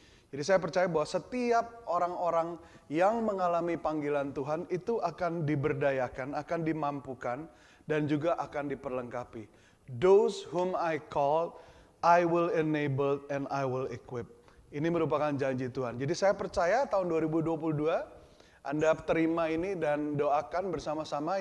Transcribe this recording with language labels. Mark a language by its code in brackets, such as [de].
[id] Jadi saya percaya bahwa setiap orang-orang yang mengalami panggilan Tuhan itu akan diberdayakan, akan dimampukan, dan juga akan diperlengkapi. [en] Those whom I call, I will enable and I will equip. [id] Ini merupakan janji Tuhan. Jadi saya percaya tahun 2022 Anda terima ini dan doakan bersama-sama.